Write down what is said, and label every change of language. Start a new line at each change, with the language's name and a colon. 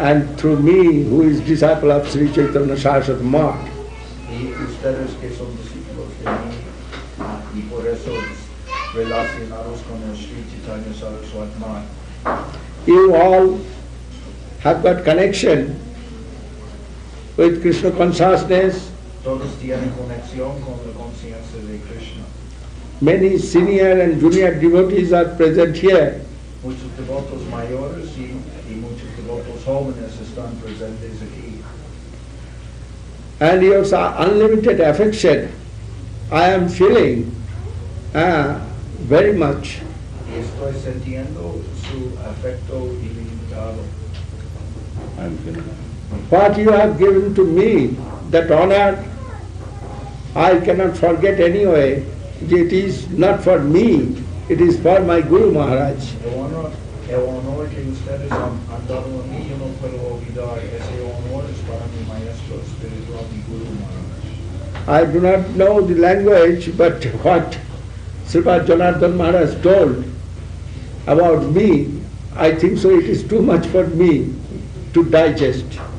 English: and through me, who is disciple of Sri Chaitanya Saraswati Math.
Spanish: Y ustedes que son discípulos de mí y por eso relacionados con el Sri Chaitanya Saraswati Maharaj.
English: You all have got connection with Krishna consciousness.
Spanish: Todos tienen conexión con la conciencia de Krishna.
English: Many senior and junior devotees are present here.
Spanish: Muchos devotos mayores y muchos devotos jóvenes están presentes aquí.
English: And your unlimited affection, I am feeling very much.
Spanish: Y estoy sintiendo su afecto ilimitado.
English: What you have given to me, that honor, I cannot forget anyway. It is not for me, it is for my Guru Maharaj.
Spanish: El honor que ustedes han dado a mí, yo no puedo olvidar. Ese honor es para mi maestro espiritual, mi Guru Maharaj.
English: I do not know the language, but what Srila Janardan Maharaj told about me, I think so it is too much for me to digest.